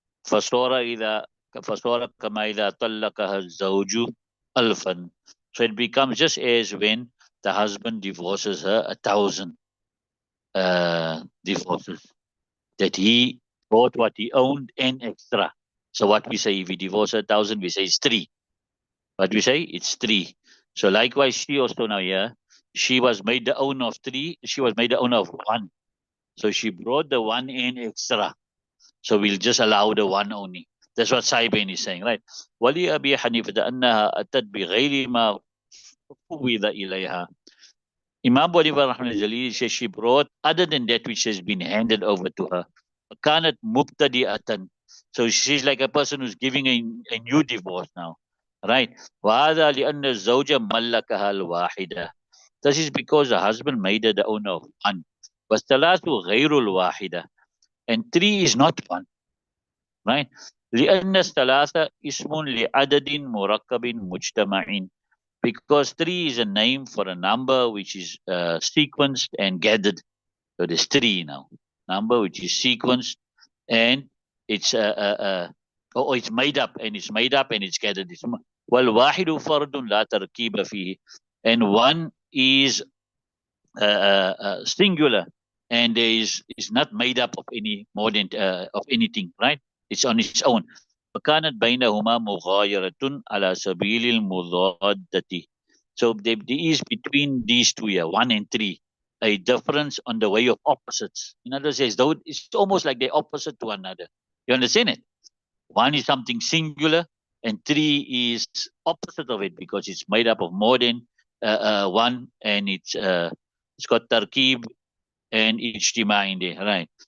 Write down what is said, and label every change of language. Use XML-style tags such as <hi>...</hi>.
<ar>فصار كما إذا طلقها الزوج ألفا.</ar> <en>So it becomes just as when the husband divorces her 1,000 divorces, that he brought what he owned and extra. So what we say, if he divorces 1,000, we say it's 3. What we say, it's 3. So likewise, she also now here, she was made the owner of 3, she was made the owner of 1. So she brought the 1 and extra. So we'll just allow the 1 only. That's what Saibain is saying, right?</en> <ar>ولي أبي حنيفة أنها أتت بغير ما فوض إليها.</ar> <en>Imam Abu Hanifa rahmatullahi says she brought other than that which has been handed over to her.</en> <ar>كانت مبتدئة.</ar> <en>So she's like a person who's giving a new divorce now, right?</en> <ar>وهذا لأن الزوج ملكها الواحدة.</ar> <en>This is because the husband made her the owner of 1.</en> <ar>والثلاث غير الواحدة.</ar> <en>And 3 is not 1, right?</en> <ar>لأن الثلاثة اسم لعدد مركب مجتمع.</ar> <en>Because 3 is a name for a number which is sequenced and gathered. So there's 3 now. Number which is sequenced and it's it's made up and it's gathered.</en> <ar>والواحد فرد لا تركيب فيه.</ar> <en>And 1 is singular and is not made up of any more than of anything, right? It's on its own.</en> <ar>فكانت بينهما مغايرة على سبيل المضادة.</ar> <en>So there is between these two here, 1 and 3, a difference on the way of opposites. In other words, it's almost like they're opposite to one another. You understand it? 1 is something singular and 3 is opposite of it because it's made up of more than 1, and it's got tarkib and ijtima in there, right?</en>